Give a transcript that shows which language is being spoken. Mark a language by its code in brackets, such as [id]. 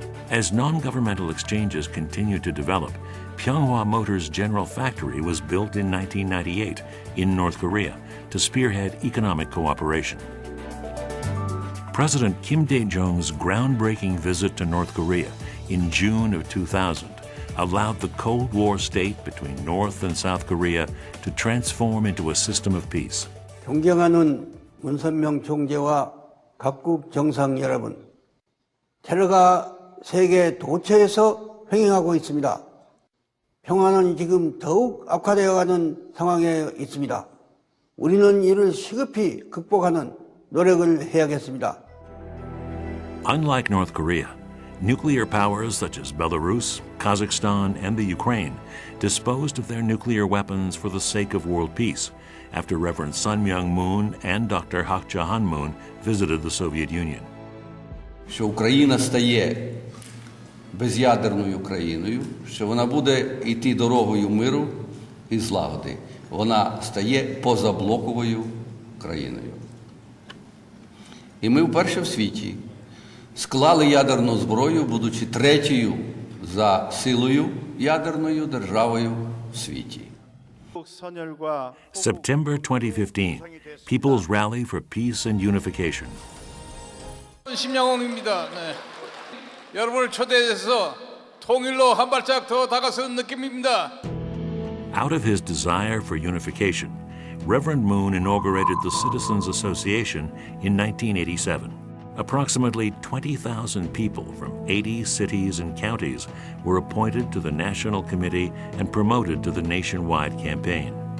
[en] As non-governmental exchanges continued to develop, Pyeonghwa Motors General Factory was built in 1998 in North Korea to spearhead economic cooperation. President Kim Dae-jung's groundbreaking visit to North Korea in June of 2000 allowed the Cold War state between North and South Korea to transform into a system of peace. [ko] 존경하는 문선명 총재와 각국 정상 여러분, 테러가 세계 도처에서 횡행하고 있습니다. 평화는 지금 더욱 악화되어가는 상황에 있습니다. 우리는 이를 시급히 극복하는 노력을 해야겠습니다. [en] Unlike North Korea, nuclear powers such as Belarus, Kazakhstan, and the Ukraine disposed of their nuclear weapons for the sake of world peace after Reverend Sun Myung Moon and Dr. Hak Ja Han Moon visited the Soviet Union. [uk] Що Україна стає без'ядерною країною, що вона буде йти дорогою миру і злагоди. Вона стає позаблоковою країною. І ми вперше в світі склали ядерну зброю, будучи третьою за силою ядерною державою в світі. [en] September 2015, People's Rally for Peace and Unification. [ko] 심양홍입니다. 네. 여러분을 초대해서 통일로 한 발짝 더 다가선 느낌입니다. [en] Out of his desire for unification, Reverend Moon inaugurated the Citizens Association in 1987. Approximately 20,000 people from 80 cities and counties were appointed to the National Committee and promoted to the nationwide campaign.